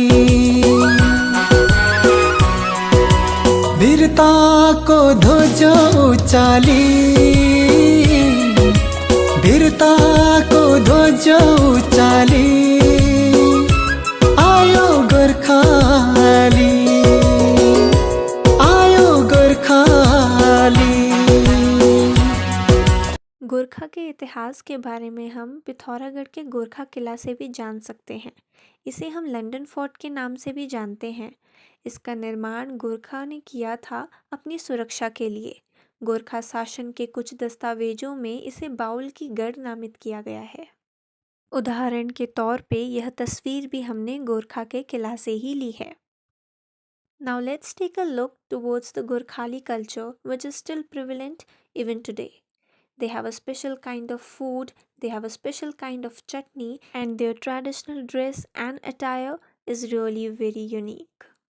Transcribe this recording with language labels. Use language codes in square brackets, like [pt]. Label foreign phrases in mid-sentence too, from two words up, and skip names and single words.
[ne] वीरता को ध्वजा उचाली वीरता को ध्वजा उचाली आयो गोर्खाली आयो गोर्खाली। [hi] गोरखा के इतिहास के बारे में हम पिथौरागढ़ के गोरखा किला से भी जान सकते हैं। इसे हम लंदन फोर्ट के नाम से भी जानते हैं। इसका निर्माण गोरखा ने किया था अपनी सुरक्षा के लिए। गोरखा शासन के कुछ दस्तावेजों में इसे बाउल की गढ़ नामित किया गया है। उदाहरण के तौर पे यह तस्वीर भी हमने गोरखा के किला से ही ली है। [en] Now let's take a look towards the Gorkhali culture which is still prevalent even today. They have a special kind of food, they have a special kind of chutney, and their traditional dress and attire is really very unique.